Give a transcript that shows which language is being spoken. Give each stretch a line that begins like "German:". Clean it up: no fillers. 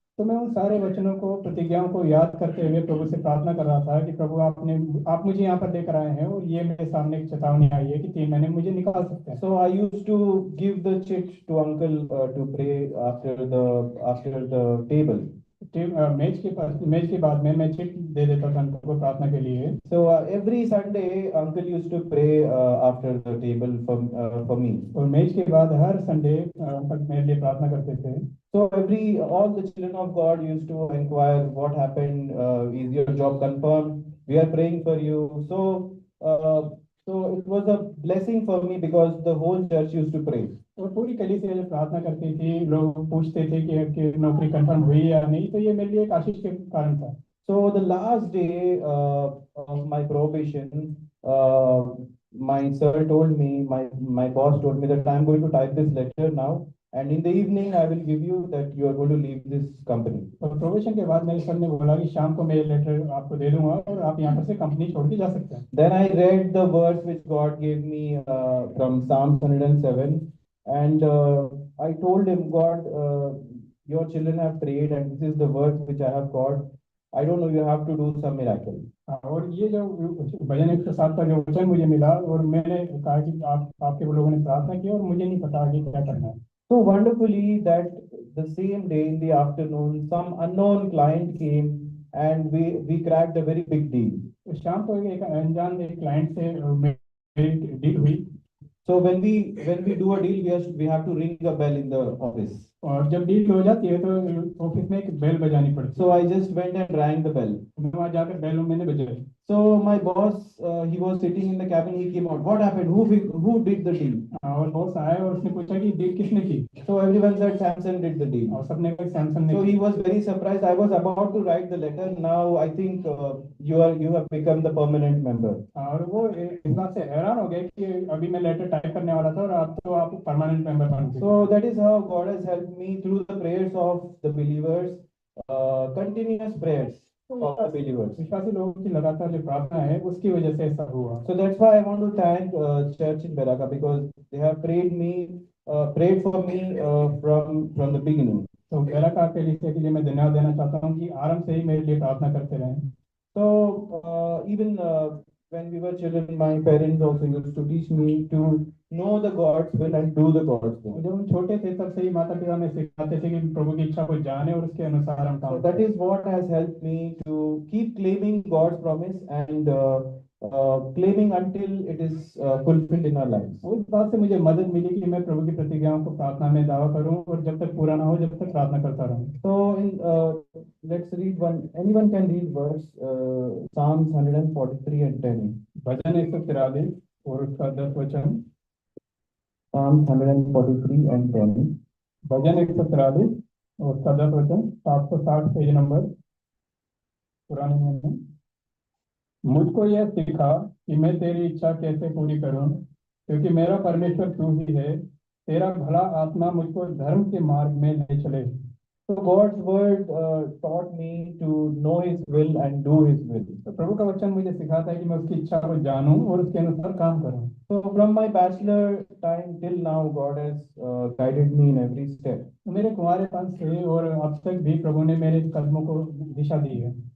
Hindi: तो मैं उन सारे वचनों को प्रतिज्ञाओं को याद करते हुए प्रभु से प्रार्थना कर रहा था कि प्रभु आप मुझे यहाँ पर लेकर आए हैं और ये मेरे सामने एक चेतावनी आई है कि 3 महीने मुझे निकाल सकते हैं।
English: So I used to give the chit to uncle to pray after the table.
Hindi: Match के बाद में मैं चिट दे देता था उनको प्रार्थना के लिए।
English: So every Sunday uncle used to pray after the table for me.
Hindi: और मैच के बाद हर संडे अंकल मेरे लिए प्रार्थना करते थे।
English: So all the children of God used to inquire what happened, is your job confirmed? We are praying for you. So it was a blessing for me because the whole church used to pray.
Hindi: और पूरी कलीसिया जब प्रार्थना करती थी लोग पूछते थे कि नौकरी कंफर्म हुई या नहीं, तो ये मेरे लिए एक आशीष के कारण था।
English: So the last day of my probation, my sir told me, my boss told me that I'm going to type this letter now, and in the evening I will give you that you are going to leave this company.
Hindi: और probation के बाद मेरे sir ने बोला कि शाम को मैं लेटर आपको दे दूंगा और आप यहाँ पर से कंपनी छोड़ के जा सकते हैं।
English: Then I read the verse which God gave me from Psalm 107, and I told him, God, your children have prayed, and this is the verse which I have got. I don't know, you have to do some miracle.
Hindi: और ये जो भजन 107 का जो वचन मुझे मिला और मैंने कहा कि आपके लोगों ने प्रार्थना की और मुझे नहीं पता आगे क्या करना है।
English: So wonderfully that the same day in the afternoon, some unknown client came and we cracked a very big deal.
Hindi: तो शाम को एक अनजान एक क्लाइंट से मेरी डील हुई।
English: So when we do a deal, we have to ring a bell in the office.
Hindi: और जब डील हो जाती है तो ऑफिस में एक बेल बजानी पड़ती
English: So I just went and rang the bell.
Hindi: है। मैं वहाँ जाकर बेल मैंने बजाई।
English: So my boss, he was sitting in the cabin. He came out. What happened? Who did the deal?
Hindi: और बॉस आए और उसने पूछा कि डील किसने की।
English: So everyone said Samson did the deal.
Hindi: और सबने कहा सैमसन ने
English: So
Hindi: की।
English: he was very surprised. I was about to write the letter. Now I think you have become the permanent member.
Hindi: और वो इस बात से हैरान हो गए कि अभी मैं लेटर टाइप करने वाला था और आप परमानेंट मेंबर बन गए।
English: So that is how God has helped me through the prayers of the believers, continuous prayers of the believers.
Hindi: विश्वासी लोगों की लगातार जो प्रार्थना है उसकी वजह से ऐसा हुआ।
English: So that's why I want to thank Church in Beraka because they have prayed for me from the beginning.
Hindi: तो बेराका के लिए मैं धन्यवाद देना चाहता हूँ कि आरंभ से ही मेरे लिए प्रार्थना करते रहे।
English: So even when we were children, my parents also used to teach me to know the God's will and do the God's will.
Hindi: जब हम छोटे थे तब से ही माता पिता हमें सिखाते थे कि प्रभु की इच्छा को जाने और उसके अनुसार हम
English: So
Hindi: काम
English: that
Hindi: करें।
English: is what has helped me to keep claiming God's promise and claiming until it is fulfilled in our lives.
Hindi: उस बात से मुझे मदद मिली कि मैं प्रभु की प्रतिज्ञाओं को प्रार्थना में दावा करूं और जब तक पूरा ना हो जब तक प्रार्थना करता रहूं।
English: So let's read one. Anyone can read verse Psalms 143 and 10.
Hindi: भजन 143 और उसका 10 वचन।
English: Psalms 143 and 10.
Hindi: भजन 143 और उसका 10 वचन 760 पेज नंबर पुराने नियम में। मुझको यह सिखा कि मैं तेरी इच्छा कैसे पूरी करूं, क्योंकि मेरा परमेश्वर तू ही है। तेरा भला आत्मा मुझको धर्म के मार्ग में ले चले।
English: So God's word taught me to know His will and do His will.
Hindi: तो प्रभु का वचन मुझे सिखाता है कि मैं उसकी इच्छा को जानूं और उसके अनुसार काम करूं।
English: So from my bachelor time till now, God has guided me in every step.
Hindi: तो मेरे कुंवारेपन से और अब तक भी प्रभु ने मेरे कदमों को दिशा दी है।